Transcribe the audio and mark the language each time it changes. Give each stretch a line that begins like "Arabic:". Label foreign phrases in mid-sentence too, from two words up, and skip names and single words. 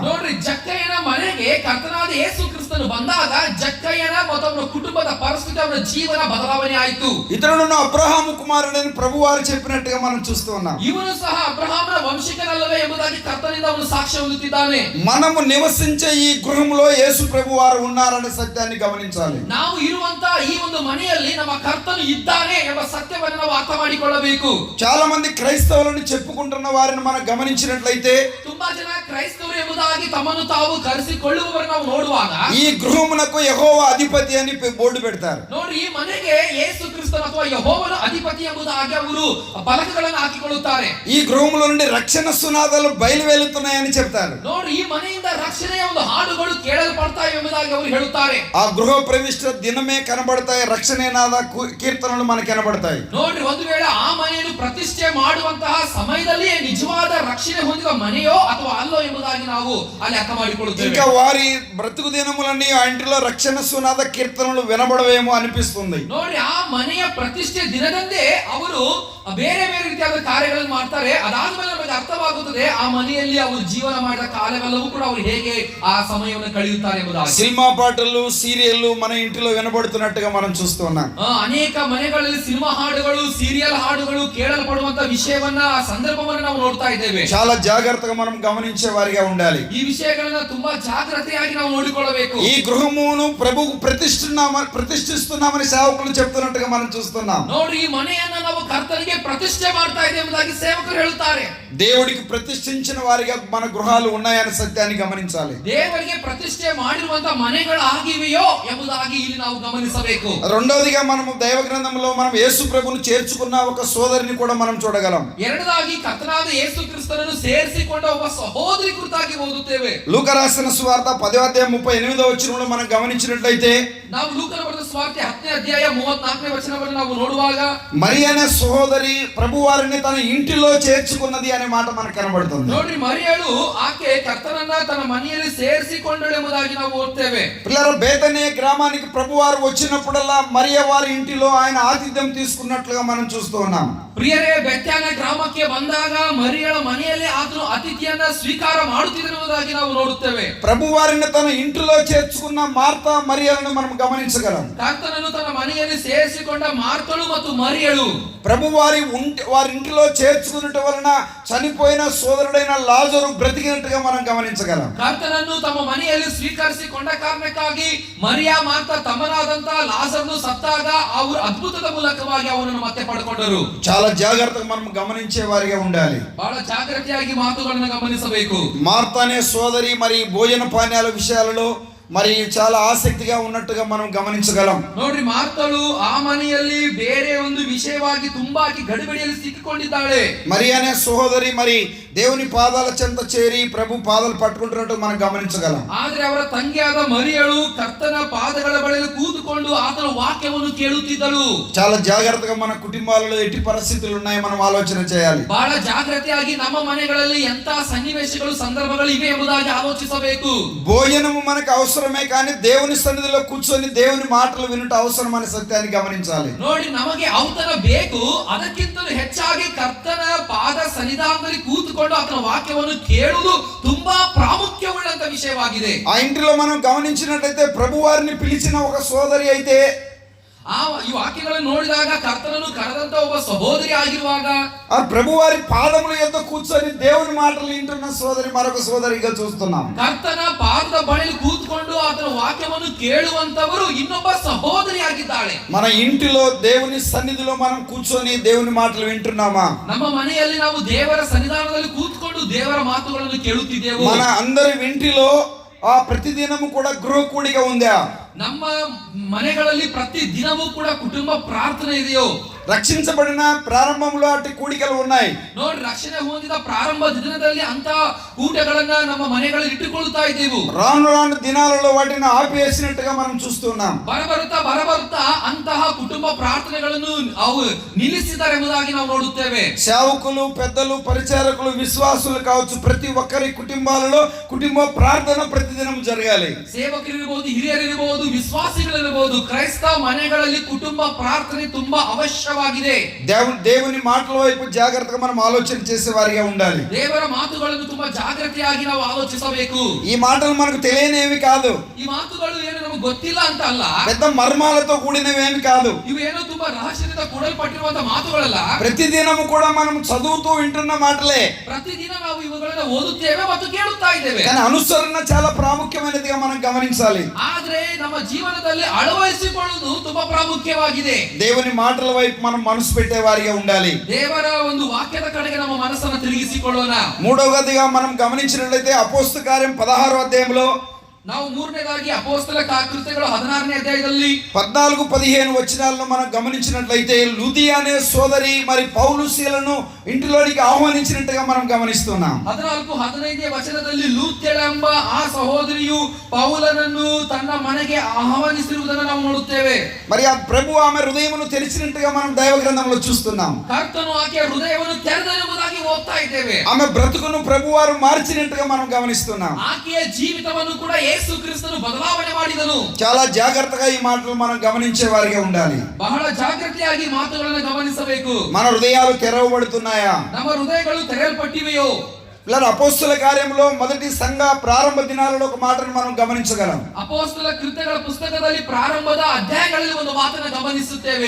Kannada: ನೋಡ್ರಿ, ಜಕ್ಕಯ್ಯನ ಮನೆಗೆ ಕರ್ತನಾದ ಯೇಸು ಕ್ರಿಸ್ತನು ಬಂದಾಗ ಜಕ್ಕಯ್ಯನ ಮತ್ತು ಅವನ ಕುಟುಂಬದ ಪರಿಸ್ಥಿತಿ, ಅವನ ಜೀವನ ಬದಲಾವಣೆ ಆಯಿತು.
Telugu: ఇతరులను అబ్రహాము కుమారుడని ప్రభువారు చెప్పినట్టుగా మనం చూస్తున్నాం.
Kannada: ಇವನು ಸಹ ಅಬ್ರಹಾಮನ ವಂಶಿಕನಲ್ಲವೇ ಎಂಬುದಾಗಿ ಕರ್ತನಿಂದ ಅವನು ಸಾಕ್ಷ್ಯ ಹೊಂದುತ್ತಿದ್ದಾನೆ.
Telugu: మనము నివసించే ఈ గృహంలో యేసు ప్రభువారు ఉన్నారనే సత్యాన్ని గమనించాలి.
Kannada: ನಾವು ಇರುವಂತ ಈ ಒಂದು ಮನೆಯಲ್ಲಿ ನಮ್ಮ ಕರ್ತನು ಇದ್ದಾನೆ ಎಂಬ ಸತ್ಯವನ್ನು ನಾವು ಅರ್ಥ ಮಾಡಿಕೊಳ್ಳಬೇಕು.
Telugu: చాలా మంది క్రైస్తవులను చెప్పుకుంటున్న వారిని మనం గమనించినట్లయితే
Kannada: ತುಂಬಾ ಜನ ಕ್ರೈಸ್ತವರು ಎಂಬುದಾಗಿ ತಮ್ಮನ್ನು ತಾವು ಕರೆಸಿಕೊಳ್ಳುವವರನ್ನು ನಾವು ನೋಡುವಾಗ
Telugu: ఈ గృహమునకు యెహోవా అధిపతి అని బోర్డు పెడతారు.
Kannada: ನೋಡಿ, ಈ ಮನೆಗೆ ಯೇಸು ಕ್ರಿಸ್ತನ ಅಥವಾ ಯೆಹೋವನ ಅಧಿಪತಿ ಎಂಬುದಾಗಿ ಅವರು ಫಲಕಗಳನ್ನು ಹಾಕಿಕೊಳ್ಳುತ್ತಾರೆ.
Telugu: ఈ గృహములో నుండి రక్షణ సునాదాలు బయలువెళ్తున్నాయని చెప్తారు.
Kannada: ನೋಡಿ, ಈ ಮನೆಯಿಂದ ರಕ್ಷಣೆಯ ಒಂದು ಹಾಡುಗಳು ಕೇಳಲ್ಪಡ್ತಾವೆ ಎಂಬುದಾಗಿ ಅವರು ಹೇಳುತ್ತಾರೆ.
Telugu: ఆ గృహ ప్రవిష్ట దినమే కనబడతాయి, రక్షణ నాద కీర్తనలు మనకు కనబడతాయి.
Kannada: ನೋಡ್ರಿ, ಒಂದು ವೇಳೆ ಆ ಮನೆಯನ್ನು ಪ್ರತಿಷ್ಠೆ ಮಾಡುವಂತಹ ಸಮಯದಲ್ಲಿ ನಿಜವಾದ ರಕ್ಷಣೆ ಹೊಂದಿದ ಮನೆಯೋ ಅಥವಾ ಅಲ್ಲೋ ಎಂಬುದಾಗಿ ನಾವು ಅಲ್ಲಿ ಅರ್ಥ ಮಾಡಿಕೊಳ್ಳುತ್ತೇವೆ.
Telugu: ఇంకా వారి బ్రతుకు దినములన్నీ ఆ ఇంటిలో రక్షణ సునాద కీర్తనలు వినబడవేమో అనిపిస్తుంది.
Kannada: ನೋಡ್ರಿ, ಆ ಮನೆಯ ಪ್ರತಿಷ್ಠೆ ದಿನದಂದೇ ಅವರು ಬೇರೆ ಬೇರೆ ರೀತಿಯಾದ ಕಾರ್ಯಗಳನ್ನು ಮಾಡ್ತಾರೆ. ಅದಾದ್ಮೇಲೆ ನಮಗೆ ಅರ್ಥವಾಗುತ್ತದೆ ಆ ಮನೆಯಲ್ಲಿ ಅವರು ಜೀವನ ಮಾಡಿದ ಕಾಲವೆಲ್ಲವೂ ಕೂಡ ಅವರು ಹೇಗೆ ಆ ಸಮಯವನ್ನು ಕಳೆಯುತ್ತಾರೆ ಎಂಬುದಾಗಿ.
Telugu: సినిమా పాటలు, సీరియల్లు మన ఇంటిలో వినబడుతున్నట్టుగా మనం చూస్తున్నాం.
Kannada: ಅನೇಕ ಮನೆಗಳಲ್ಲಿ ಸಿನಿಮಾ ಹಾಡುಗಳು, ಸೀರಿಯಲ್ ಹಾಡುಗಳು ಕೇಳಲ್ಪಡುವಂತ ವಿಷಯವನ್ನ, ಆ ಸಂದರ್ಭವನ್ನು ನಾವು ನೋಡ್ತಾ ಇದ್ದೇವೆ.
Telugu: చాలా జాగ్రత్తగా మనం గమనించే వారిగా ఉండాలి.
Kannada: ಈ ವಿಷಯಗಳನ್ನ ತುಂಬಾ ಜಾಗ್ರತೆಯಾಗಿ ನಾವು ನೋಡಿಕೊಳ್ಳಬೇಕು.
Telugu: ఈ గృహమును ప్రభువు ప్రతిష్ఠిస్తున్నామని సేవకులు చెప్తున్నట్టుగా మనం చూస్తున్నాం.
Kannada: ನೋಡ್ರಿ, ಈ ಮನೆಯನ್ನ ನಾವು ಕರ್ತನಿಗೆ ಪ್ರತಿಷ್ಠೆ ಮಾಡ್ತಾ ಇದ್ದೇವೆ ಎಂಬುದಾಗಿ ಸೇವಕರು ಹೇಳುತ್ತಾರೆ.
Telugu: దేవుడికి ప్రతిష్ఠించిన వారిగా మన గృహాలు ఉన్నాయనే సత్యాన్ని గమనించాలి.
Kannada: ದೇವರಿಗೆ ಪ್ರತಿಷ್ಠೆ ಮಾಡಿರುವಂತ ಮನೆಗಳಾಗಿವೆಯೋ ಎಂಬುದಾಗಿ ಇಲ್ಲಿ ನಾವು ಗಮನಿಸಬೇಕು.
Telugu: రెండోదిగా మనము దైవ గ్రంథంలో మనం యేసు ప్రభువును చేర్చుకున్న ఒక సోదరిని కూడా మనం చూడగలం.
Kannada: ಎರಡನೇದಾಗಿ ಕರ್ತನಾದ ಯೇಸು ಕ್ರಿಸ್ತನನ್ನು ಸೇರಿಸಿಕೊಂಡ ಒಬ್ಬ ಸಹೋದರಿ ಕುರಿತಾಗಿ ಓದುತ್ತೇವೆ.
Telugu: లూకా రాసిన సువార్త 10వ అధ్యాయం 38వ వచనంలో మనం గమనించినట్లయితే
Kannada: ನಾವು ಲೂಕನ ಬರೆದ ಸುವಾರ್ತೆ 10ನೇ ಅಧ್ಯಾಯ 34ನೇ ವಚನವನ್ನು ನಾವು ನೋಡುವಾಗ
Telugu: మరి అనే సహోదరి ప్రభువారిని తన ఇంటిలో చేర్చుకున్నది అనే మాట మనకు కనబడుతుంది.
Kannada: ನೋಡ್ರಿ, మరియಳು ಆಕೆ ಕರ್ತನನ್ನ ತನ್ನ ಮನೆಯಲ್ಲಿ ಸೇರಿಸಿಕೊಂಡಳು ಎಂಬುದಾಗಿ ನಾವು ಓದ್ತೇವೆ.
Telugu: పిల్లల బేతనే గ్రామానికి ప్రభువారు వచ్చినప్పుడల్లా మరియ వారి ఇంటిలో ఆయన ఆతిథ్యం తీసుకున్నట్లుగా మనం చూస్తూ ఉన్నాం.
Kannada: ಪ್ರಿಯರೇ, ಬೆತ್ಯಾನ ಗ್ರಾಮಕ್ಕೆ ಬಂದಾಗ మరియಳ ಮನೆಯಲ್ಲಿ ಆತನು ಅತಿಥಿಯನ್ನ ಸ್ವೀಕಾರ ಮಾಡುತ್ತಿದ್ದನೆಂಬುದಾಗಿ ನಾವು ನೋಡುತ್ತೇವೆ.
Telugu: ప్రభువారిని తన ఇంటిలో చేర్చుకున్న మార్తా మరియలను మనం గమనించగలం.
Kannada: ಕರ್ತನನ್ನು ತನ್ನ ಮನೆಯಲ್ಲಿ ಸೇರಿಸಿಕೊಂಡ ಮಾರ್ತಳು ಮತ್ತು మరియಳು
Telugu: ప్రభువారి ఇంటిలో చేర్చుకున్నట్టు వలన చనిపోయిన సోదరుడైన లాజరు బ్రతికినట్టుగా మనం గమనించగలం.
Kannada: ಕರ್ತನನ್ನು ತಮ್ಮ ಮನೆಯಲ್ಲಿ ಸ್ವೀಕರಿಸಿಕೊಂಡ ಕಾರಣಕ್ಕಾಗಿ మరియ ಮಾರ್ತ ತಮ್ಮನಾದಂತ ಲಾಜರನು ಸತ್ತಾಗ ಅವರು ಅದ್ಭುತದ ಮೂಲಕವಾಗಿ ಅವನನ್ನು ಮತ್ತೆ ಪಡೆದುಕೊಂಡರು.
Telugu: చాలా జాగ్రత్తగా మనం గమనించే వారిగా ఉండాలి.
Kannada: ಬಹಳ ಜಾಗೃತಿಯಾಗಿ ಮಾತುಗಳನ್ನು ಗಮನಿಸಬೇಕು.
Telugu: మార్తా అనే సోదరి మరి భోజన పానీయాల విషయాలలో మరి చాలా ఆసక్తిగా ఉన్నట్టుగా మనం గమనించగలం.
Kannada: ನೋಡ್ರಿ ಮಾರ್ತಳು ಆ ಮನೆಯಲ್ಲಿ ಬೇರೆ ಒಂದು ವಿಷಯವಾಗಿ ತುಂಬಾಗಿ ಗಡಿಬಿಡಿಯಲ್ಲಿ ಸಿಕ್ಕಿಕೊಂಡಿದ್ದಾಳೆ.
Telugu: మరి అనే సహోదరి మరి దేవుని పాదాల చెంత చేరి ప్రభు పాదాలు పట్టుకుంటున్నట్టు మనం గమనించగలం.
Kannada: ಆದ್ರೆ ಅವರ ತಂಗಿಯಾದ ಮರಿಯಳು ಕರ್ತನ ಪಾದಗಳ ಬಳಿಯಲ್ಲಿ ಕೂತುಕೊಂಡು ಆತನ ವಾಕ್ಯವನ್ನು ಕೇಳುತ್ತಿದ್ದಳು.
Telugu: చాలా జాగ్రత్తగా మన కుటుంబాలలో ఎట్టి పరిస్థితులు ఉన్నాయి మనం ఆలోచన చేయాలి.
Kannada: ಬಹಳ ಜಾಗೃತಿಯಾಗಿ ನಮ್ಮ ಮನೆಗಳಲ್ಲಿ ಎಂತ ಸನ್ನಿವೇಶಗಳು ಸಂದರ್ಭಗಳು ಇವೆ ಎಂಬುದಾಗಿ ಆಲೋಚಿಸಬೇಕು.
Telugu: భోజనము మనకు అవసరమే, కానీ దేవుని సన్నిధిలో కూర్చొని దేవుని మాటలు వినుట అవసరం అనే సత్యాన్ని గమనించాలి.
Kannada: ನೋಡಿ, ನಮಗೆ ಔತಣ ಬೇಕು, ಅದಕ್ಕಿಂತಲೂ ಹೆಚ್ಚಾಗಿ ಕರ್ತನ ಪಾದ ಸನ್ನಿಧಾನದಲ್ಲಿ ಕೂತುಕೊಂಡು ಆತನ ವಾಕ್ಯವನ್ನು ಕೇಳುವುದು ತುಂಬಾ ಪ್ರಾಮುಖ್ಯವುಳ್ಳಂತ ವಿಷಯವಾಗಿದೆ.
Telugu: ఆ ఇంటిలో మనం గమనించినట్లయితే ప్రభు వారిని పిలిచిన ఒక సోదరి అయితే
Kannada: ಈ ವಾಕ್ಯಗಳನ್ನು ನೋಡಿದಾಗ ಕರ್ತನನ್ನು ಕರೆದಂತ ಒಬ್ಬ ಸಹೋದರಿ ಆಗಿರುವಾಗ
Telugu: ఆ ప్రభు వారి పాదముల యొద్ద కూర్చొని దేవుని మాటలు వింటున్న సోదరి మరొక సోదరిగా చూస్తున్నాం.
Kannada: ಕರ್ತನ ಪಾದದ ಬಳಿಯಲ್ಲಿ ಕೂತ್ಕೊಂಡು ಆತನ ವಾಕ್ಯವನ್ನು ಕೇಳುವಂತವರು ಇನ್ನೊಬ್ಬ ಸಹೋದರಿ ಆಗಿದ್ದಾಳೆ.
Telugu: మన ఇంటిలో దేవుని సన్నిధిలో మనం కూర్చొని దేవుని మాటలు వింటున్నామా?
Kannada: ನಮ್ಮ ಮನೆಯಲ್ಲಿ ನಾವು ದೇವರ ಸನ್ನಿಧಾನದಲ್ಲಿ ಕೂತ್ಕೊಂಡು ದೇವರ ಮಾತುಗಳನ್ನು ಕೇಳುತ್ತಿದ್ದೇವೆ.
Telugu: మన అందరి ఇంటిలో ఆ ప్రతిదినము కూడా గృహ కూడిక ఉందా?
Kannada: ನಮ್ಮ ಮನೆಗಳಲ್ಲಿ ಪ್ರತಿ ದಿನವೂ ಕೂಡ ಕುಟುಂಬ ಪ್ರಾರ್ಥನೆ ಇದೆಯೋ?
Telugu: రక్షించబడిన ప్రారంభంలో అట్టి కూడికలు ఉన్నాయి.
Kannada: ನೋಡಿ, ರಕ್ಷಣೆ ಹೊಂದಿದ ಪ್ರಾರಂಭ ದಿನದಲ್ಲಿ ಅಂತ ಕೂಟಗಳನ್ನ ನಮ್ಮ ಮನೆಗಳಲ್ಲಿ ಇಟ್ಟುಕೊಳ್ಳುತ್ತಾ ಇದ್ದೇವೆ.
Telugu: రాను రాను దినాలలో వాటిని ఆపివేసినట్టుగా మనం చూస్తున్నాం.
Kannada: ಬರಬರುತ್ತಾ ಅಂತಹ ಕುಟುಂಬ ಪ್ರಾರ್ಥನೆಗಳನ್ನು ಅವು ನಿಲ್ಲಿಸಿದ್ದಾರೆ ಎಂಬುದಾಗಿ ನಾವು ನೋಡುತ್ತೇವೆ.
Telugu: సేవకులు, పెద్దలు, పరిచారకులు, విశ్వాసులు కావచ్చు, ప్రతి ఒక్కరి కుటుంబాలలో కుటుంబ ప్రార్థన ప్రతిదినం జరగాలి.
Kannada: ಸೇವಕರಿರಬಹುದು, ಹಿರಿಯರಿರಬಹುದು, ವಿಶ್ವಾಸಿಗಳಿರಬಹುದು, ಕ್ರೈಸ್ತ ಮನೆಗಳಲ್ಲಿ ಕುಟುಂಬ ಪ್ರಾರ್ಥನೆ ತುಂಬಾ ಅವಶ್ಯವಾಗಿದೆ.
Telugu: దేవుని మాటల వైపు జాగ్రత్తగా మనం ఆలోచన చేసే వారిగా ఉండాలి.
Kannada: ದೇವರ ಮಾತುಗಳನ್ನು ತುಂಬಾ ಜಾಗೃತಿಯಾಗಿ ನಾವು ಆಲೋಚಿಸಬೇಕು.
Telugu: ఈ మాటలు మనకు తెలియనివి కాదు.
Kannada: ಈ ಮಾತುಗಳು ಏನು ನಮಗೆ ಗೊತ್ತಿಲ್ಲ ಅಂತ ಅಲ್ಲ,
Telugu: పెద్ద మర్మాలతో కూడినవేమి కాదు.
Kannada: ಇವು ಏನೋ ತುಂಬಾ ರಹಸ್ಯದಿಂದ ಕೂಡಲ್ಪಟ್ಟಿರುವಂತಹ ಮಾತುಗಳಲ್ಲ.
Telugu: ప్రతిదినము కూడా మనం చదువుతూ వింటున్న మాటలే.
Kannada: ಪ್ರತಿದಿನ ನಾವು ಇವುಗಳನ್ನು ಓದುತ್ತೇವೆ ಮತ್ತು ಕೇಳುತ್ತಾ ಇದ್ದೇವೆ.
Telugu: కానీ అనుసరణ చాలా ప్రాముఖ్యమైనదిగా మనం గమనించాలి.
Kannada: ಆದ್ರೆ ನಮ್ಮ ಜೀವನದಲ್ಲಿ ಅಳವಡಿಸಿಕೊಳ್ಳುವುದು ತುಂಬಾ ಪ್ರಾಮುಖ್ಯವಾಗಿದೆ.
Telugu: దేవుని మాటల వైపు మనం మనసు పెట్టే వారిగా ఉండాలి.
Kannada: ದೇವರ ಒಂದು ವಾಕ್ಯದ ಕಡೆಗೆ ನಮ್ಮ ಮನಸ್ಸನ್ನು ತಿರುಗಿಸಿಕೊಳ್ಳೋಣ.
Telugu: మూడవదిగా మనం గమనించినట్లయితే అపోస్తల కార్యం 16వ అధ్యాయంలో
Kannada: ನಾವು ಮೂರನೇದಾಗಿ ಅಪೊಸ್ತಲ ಕೃತ್ಯಗಳು 16ನೇ ಅಧ್ಯಾಯದಲ್ಲಿ
Telugu: 14-15 వచనాలను మనం గమనించినట్లయితే లూదియా అనే సోదరి మరి పౌలు శీలను ఇంటిలోనికి ఆహ్వానించినట్టుగా మనం గమనిస్తున్నాం.
Kannada: 14-15ನೇ ವಚನದಲ್ಲಿ ಲೂತ್ಯಳೆಂಬ ಆ ಸಹೋದರಿಯು ಪೌಲನನ್ನು ತನ್ನ ಮನೆಗೆ ಆಹ್ವಾನಿಸಿರುವುದನ್ನು ನಾವು ನೋಡುತ್ತೇವೆ.
Telugu: మరి ఆ ప్రభు ఆమె హృదయమును తెరిచినట్టుగా మనం దైవ గ్రంథంలో చూస్తున్నాం.
Kannada: ಕರ್ತನು ಆಕೆಯ ಹೃದಯವನ್ನು ತೆರೆದನೆಂಬುದಾಗಿ ಓದ್ತಾ ಇದ್ದೇವೆ.
Telugu: ఆమె బ్రతుకును ప్రభువారు మార్చినట్టుగా మనం గమనిస్తున్నాం.
Kannada: ಆಕೆಯ ಜೀವಿತವನ್ನು ಕೂಡ ಯೇಸು ಕ್ರಿಸ್ತನು ಬದಲಾವಣೆ ಮಾಡಿದನು.
Telugu: చాలా జాగ్రత్తగా ఈ మాటలు మనం గమనించే వారిగా ఉండాలి.
Kannada: ಬಹಳ ಜಾಗೃತಿಯಾಗಿ ಮಾತುಗಳನ್ನು ಗಮನಿಸಬೇಕು.
Telugu: మన హృదయాలు తెరవబడుతున్నాయా?
Kannada: ನಮ್ಮ ಹೃದಯಗಳು ತೆರೆಯಲ್ಪಟ್ಟಿವೆಯೋ?
Telugu: ఇలా అపోస్తల కార్యంలో మొదటి సంఘ ప్రారంభ దినాలలో ఒక మాటను మనం గమనించగలం.
Kannada: ಅಪೊಸ್ತಲ ಕೃತ್ಯಗಳ ಪುಸ್ತಕದಲ್ಲಿ ಪ್ರಾರಂಭದ ಅಧ್ಯಾಯಗಳಲ್ಲಿ ಒಂದು ಮಾತನ್ನು ಗಮನಿಸುತ್ತೇವೆ.